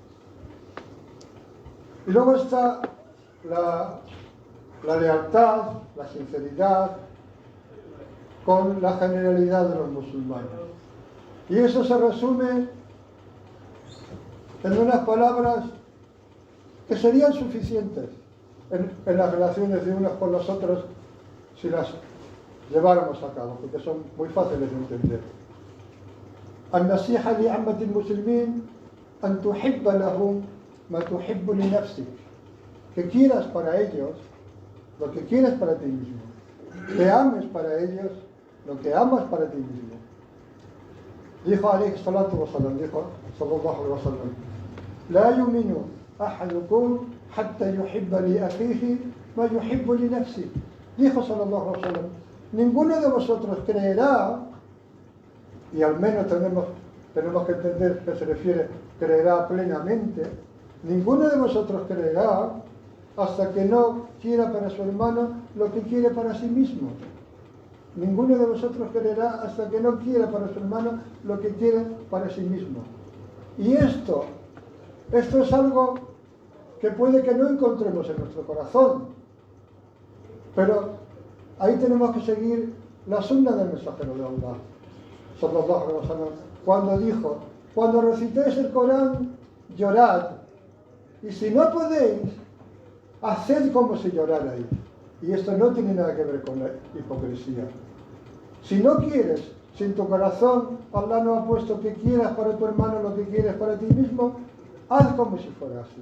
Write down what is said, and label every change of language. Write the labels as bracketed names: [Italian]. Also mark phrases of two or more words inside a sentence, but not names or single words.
[Spanish] Y luego está la lealtad, la sinceridad con la generalidad de los musulmanes. Y eso se resume en unas palabras que serían suficientes en las relaciones de unos con los otros si las lleváramos a cabo, porque son muy fáciles de entender. [Arabic] النصيحة لعامة المسلمين أن تحب لهم ما تحب لنفسك. [Spanish] Que quieras para ellos lo que quieres para ti mismo. Que ames para ellos lo que amas para ti mismo. [Arabic] Dijo عليه الصلاة والسلام, dijo صلى الله عليه وسلم, لا يؤمن أحدكم حتى يحب لأخيه ما يحب لنفسه. Dijo صلى الله عليه وسلم, [Spanish] ninguno de vosotros creerá, y al menos tenemos que entender que se refiere creerá plenamente, ninguno de vosotros creerá hasta que no quiera para su hermano lo que quiere para sí mismo. Ninguno de vosotros creerá hasta que no quiera para su hermano lo que quiere para sí mismo. Y esto es algo que puede que no encontremos en nuestro corazón, pero ahí tenemos que seguir la sunna del mensajero de Allah, [Arabic] صلى الله عليه وسلم, [Spanish] cuando dijo, cuando recitéis el Corán, llorad, y si no podéis, haced como si llorarais. Y esto no tiene nada que ver con la hipocresía. Si no quieres, si en tu corazón Allah no ha puesto que quieras para tu hermano lo que quieres para ti mismo, haz como si fuera así.